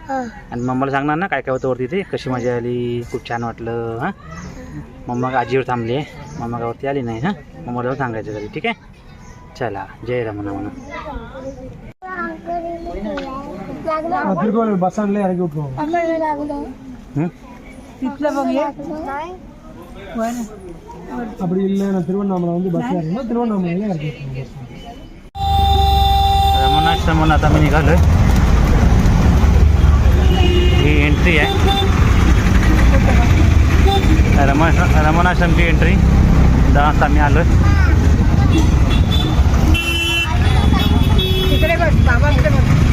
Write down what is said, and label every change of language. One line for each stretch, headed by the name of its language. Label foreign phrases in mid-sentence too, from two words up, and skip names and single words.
Marathi: आणि मम्माला सांगणार ना काय काय होतं वरती, ते कशी मजा आली, खूप छान वाटलं. हां मम्मा आजीवर थांबली आहे, मम्मा गावरती आली नाही. हां मम्माला सांगायचं घरी. ठीक आहे, चला. जय रमणा म्हणा. तिथलं बघूया.
Tamil: அப்படி இல்லைன்னா திருவண்ணாமலை வந்து பஸ் ஏறணும், திருவண்ணாமலையில இறக்கி.
Marathi: रमणाश्रमून आता मी निघालो आहे. ही एंट्री आहे रमणाश्रमची एंट्री. 10 वाजता आम्ही आलो आहे. तिकडे बस बाबा, तिकडे बस.